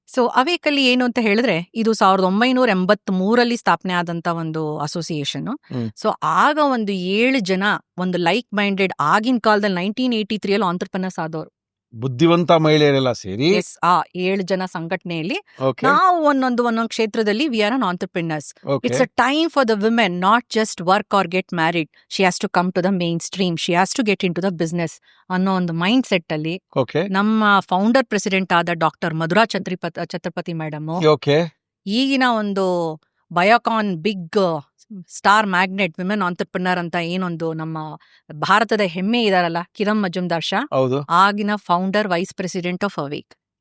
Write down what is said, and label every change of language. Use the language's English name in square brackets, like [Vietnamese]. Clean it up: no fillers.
[Kannada] So ಅವೇಕಲ್ಲಿ ಏನು ಅಂತ ಹೇಳಿದ್ರೆ, ಇದು 1983 ಸ್ಥಾಪನೆ ಆದಂತ ಒಂದು ಅಸೋಸಿಯೇಷನ್. ಸೊ ಆಗ ಒಂದು 7 ಜನ ಒಂದು ಲೈಕ್ ಮೈಂಡೆಡ್, ಆಗಿನ ಕಾಲದಲ್ಲಿ 1983 ಆಂಟ್ರಪ್ರಿನರ್ಸ್ ಆದವರು, ಬುದ್ಧಿವಂತ ಮಹಿಳೆಯರೆಲ್ಲ ಸೇರಿ ಎಸ್, ಆ 7 ಜನ ಸಂಘಟನೆಯಲ್ಲಿ [English] Okay. [Kannada] ನಾವು ಒಂದೊಂದು ಕ್ಷೇತ್ರದಲ್ಲಿ [English] We are an entrepreneurs. Okay. It's a time for the women, not just work or get married. She has to come to the mainstream. She has to get into the business [Kannada] ಅನ್ನೋ ಒಂದು mind set ಅಲ್ಲಿ [English] Okay. [Kannada] ನಮ್ಮ founder president ಆದ doctor Madhura Chhatrapati madam, [English] Okay. [Kannada] ಈಗಿನ ಒಂದು Biocon big star magnet women entrepreneur ಅಂತ ಏನೊಂದು ನಮ್ಮ ಭಾರತದ ಹೆಮ್ಮೆ ಇದಾರಲ್ಲ, ಕಿರಣ್ ಮಜುಮ್ದಾರ್ ಶಾ, ಹೌದು. [English] ಆಗಿನ founder vice president of awake.